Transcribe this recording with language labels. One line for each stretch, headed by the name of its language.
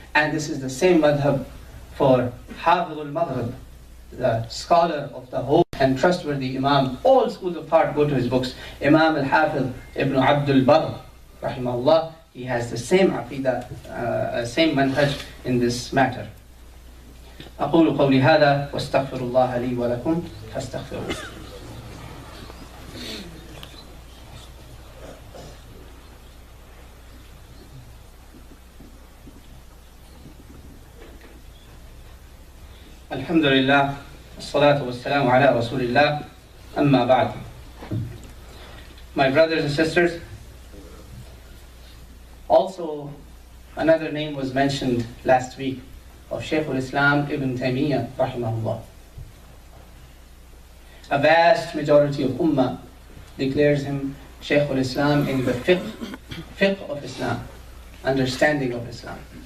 English: And this is the same madhab for Hafidh al-Maghrib, the scholar of the whole and trustworthy Imam. All schools of thought go to his books. Imam al-Hafiz Ibn Abdul Barr, rahimahullah, he has the same aqidah, same manhaj in this matter.
Arabic: أقول قولي هذا واستغفر الله لي ولكم فاستغفروه. الحمد لله والصلاة والسلام على رسول الله أما بعد.
English: My brothers and sisters, also another name was mentioned last week of Shaykh al-Islam Ibn Taymiyyah rahimahullah. A vast majority of Ummah declares him Shaykh al-Islam in the fiqh of Islam, understanding of Islam.